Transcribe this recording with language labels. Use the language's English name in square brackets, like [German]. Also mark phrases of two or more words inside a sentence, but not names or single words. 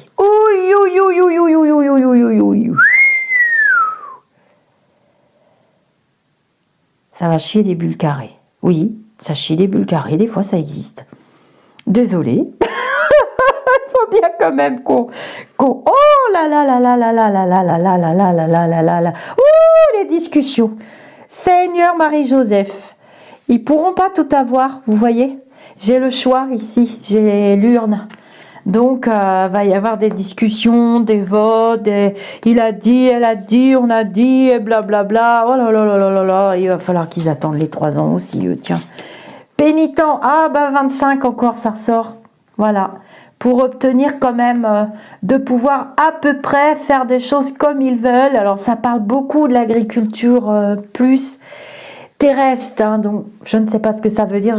[French] Ouï, ouï, ouï, ouï, ouï, ouï, ouï, ouï, ouï, ouï. Ça va chier des bulles carrées. Oui, ça chie des bulles carrées, des fois ça existe. Désolée. Il faut bien quand même qu'on... Oh là là là là là là là là là là là là là là là là là. Ouh, les discussions. Seigneur Marie-Joseph. Ils pourront pas tout avoir, vous voyez. J'ai le choix ici, j'ai l'urne. Donc, va y avoir des discussions, des votes, il a dit, elle a dit, on a dit, et blablabla. Oh là là là là là là, il va falloir qu'ils attendent les 3 ans aussi, eux, tiens. Pénitent, ah bah 25 encore, ça ressort. Voilà. Pour obtenir quand même de pouvoir à peu près faire des choses comme ils veulent. Alors, ça parle beaucoup de l'agriculture plus terrestre, hein, donc je ne sais pas ce que ça veut dire.